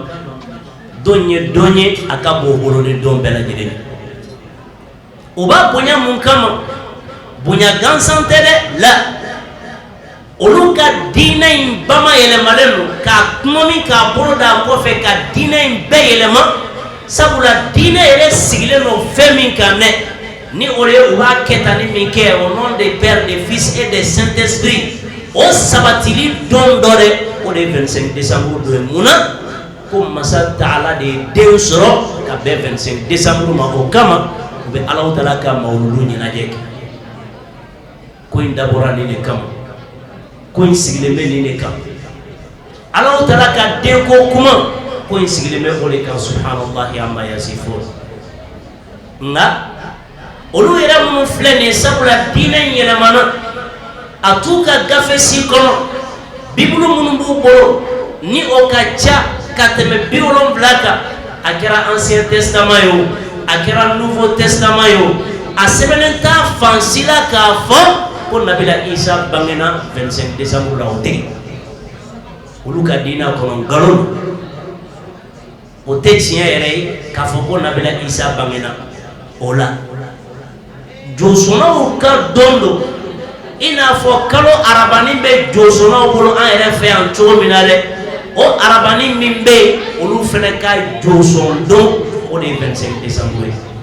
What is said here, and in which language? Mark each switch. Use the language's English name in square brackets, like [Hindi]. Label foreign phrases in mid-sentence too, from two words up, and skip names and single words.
[Bambara] don ye don ye a ka bon o bolo ni don bɛɛ lajɛlen ye o b'a bonya mun kama bonya gansan tɛ dɛ la olu ka diinɛ in bama yɛlɛmalen don k'a kumami k'a bolo da kɔfɛ ka diinɛ in bɛɛ yɛlɛma sabula diinɛ yɛrɛ sigilen don fɛn min kan dɛ ni o ye u b'a kɛ tan ni min kɛ [French] au nom des pères des fils et des saint esprits [Bambara] o sabatili don dɔ dɛ o de ye 25 décembre don ye mun na ko masa Taala de ye den sɔrɔ ka bɛn 25 décembre ma o kama u bɛ Alahu Taala ka mawuludu ɲɛnajɛ kɛ ko in dabɔra nin de kama ko in sigilen bɛ nin de kan Alahu Taala ka denko kuma ko in sigilen bɛ o de kan [Arabic] سبحان الله عما يصفون [Bambara] nka olu yɛrɛ minnu filɛ nin ye sabula diinɛ in yɛlɛmana a t'u ka gafe si kɔnɔ bibulu minnu b'u bolo ni o ka ca ka tɛmɛ 70 kan a kɛra [French] ancien testament [Bambara] ye o a kɛra [French] nouveau testament [Bambara] ye o a sɛbɛnnen t'a fan si la k'a fɔ ko nabila Isa bangena 25 décembre la o tɛ olu ka diinɛ kɔnɔ nkalon o tɛ tiɲɛ yɛrɛ ye k'a fɔ ko nabila Isa bangena o la josɔnnaw ka don don i n'a fɔ kalo arabani bɛ josɔnnaw bolo an yɛrɛ fɛ yan cogo min na dɛ o arabani min bɛ yen olu fana ka josɔn don o de ye 25 décembre ye